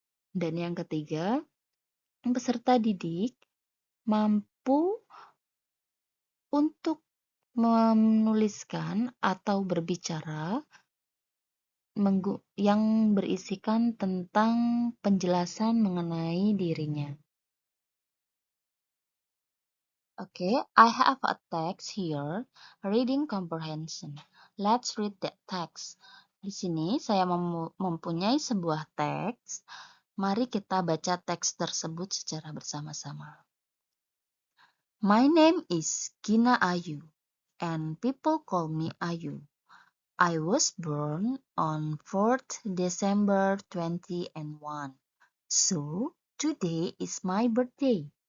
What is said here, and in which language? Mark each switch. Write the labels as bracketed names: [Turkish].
[Indonesian] Dan yang ketiga, peserta didik mampu untuk menuliskan atau berbicara yang berisikan tentang penjelasan mengenai dirinya. [English] Okay, I have a text here, reading comprehension. Let's read that text. [Indonesian] Di sini saya mempunyai sebuah teks. Mari kita baca teks tersebut secara bersama-sama. [English] My name is Gina Ayu, and people call me Ayu. I was born on 4th December 2001, so today is my birthday.